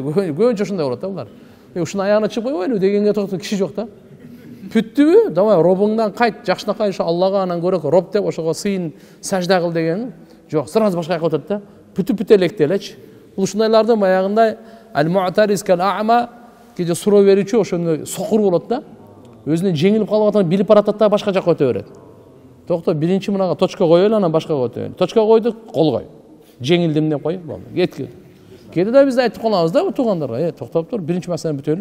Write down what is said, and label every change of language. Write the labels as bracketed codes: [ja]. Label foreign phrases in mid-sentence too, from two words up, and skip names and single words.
[ky] Көбүнчө ушундай болот да булар. Ушуну аягына чыгып койбойлу дегенге токтоп киши жок да. Бүттүбү? Давай робуңдан кайт, жакшынакай ошо Аллага анан көрөк роб деп ошого сыйын сажда кыл деген. Жок, сразу башка жака өтөт да. Бүтүп электи элечи. Бул ушундайлардын баягындай [ar] المعترض كالأعمى [ky] кеде суроо берүүчү ошондой сокур болот да. Өзүнүн жеңилип калып атканын билип баратат да, башка жака өтө берет. Токто, биринчи мынага точка коелу, анан башкага өтөйүн. Точка койдук, кол кой. Жеңилдим деп кой, болду. Кетти. Кеде да биз айтып калабыз да туугандарга, токтоп тур, биринчи маселени бүтөлү.